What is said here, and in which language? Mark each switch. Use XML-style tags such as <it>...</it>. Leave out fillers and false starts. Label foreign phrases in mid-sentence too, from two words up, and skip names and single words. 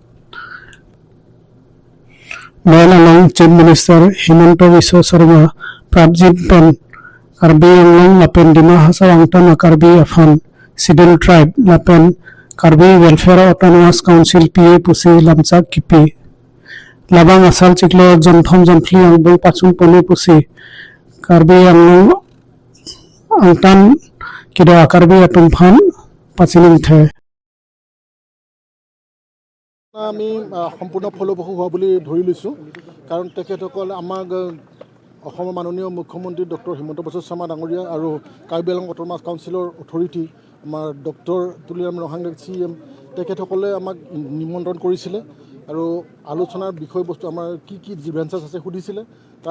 <mjw>Melalong</mjw> <en>Chief Minister</en> <mjw>Himanto Viswa Sarma, Prabjit Pen, Karbi Anglong Lapen Dima Hasawangtan, Karbi Afan,</mjw> <en>Scheduled Tribe</en> <mjw>Lapen, Karbi Welfare Autonomous Council PA Pusi Lamsak Kipi Labang Asal Chiklo Jonthom Jonfli Angbong Pachung Pone Pusi Karbi Anglong Angtan Kido Karbi Atumfan Pachining The</mjw> <as>আমি সম্পূৰ্ণ ফলপ্ৰসূ হোৱা বুলি ধৰি লৈছোঁ কাৰণ তেখেতসকল আমাক অসমৰ মাননীয় মুখ্যমন্ত্ৰী ডক্টৰ হিমন্ত বিশ্ব শৰ্মা ডাঙৰীয়া আৰু কাৰ্বি আংলং অট'নমাছ কাউন্সিলৰ অথৰিটি আমাৰ ডক্টৰ তুলিৰাম ৰহাংগা CM তেখেতসকলে আমাক নিমন্ত্ৰণ কৰিছিলে আৰু আলোচনাৰ বিষয়বস্তু আমাৰ কি গ্ৰিভেন্সেছ আছে সুধিছিলে তাৰ</as>